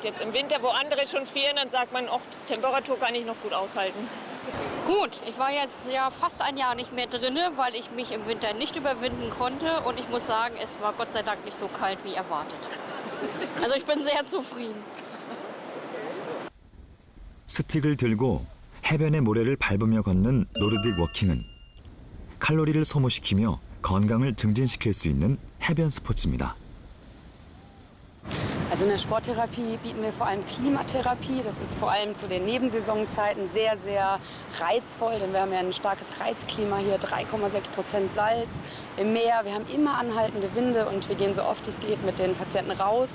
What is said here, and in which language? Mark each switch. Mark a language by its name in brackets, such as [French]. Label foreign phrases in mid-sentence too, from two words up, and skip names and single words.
[German] Jetzt im Winter, wo andere schon frieren, dann sagt man, oh, Temperatur kann ich noch gut aushalten. Gut, ich war jetzt ja fast ein Jahr nicht mehr drin, weil ich mich im Winter nicht überwinden konnte. Und ich muss sagen, es war Gott sei Dank nicht so kalt wie erwartet. Also ich bin sehr zufrieden. [Korean] 스틱을 들고 해변의 모래를 밟으며 걷는 노르딕 워킹은 칼로리를 소모시키며 건강을 증진시킬 수 있는 해변 스포츠입니다. [German] Also in der Sporttherapie bieten wir vor allem Klimatherapie. Das ist vor allem zu den Nebensaisonzeiten sehr, sehr reizvoll, denn wir haben ja ein starkes Reizklima hier, 3,6% Salz im Meer. Wir haben immer anhaltende Winde und wir gehen so oft es geht mit den Patienten raus.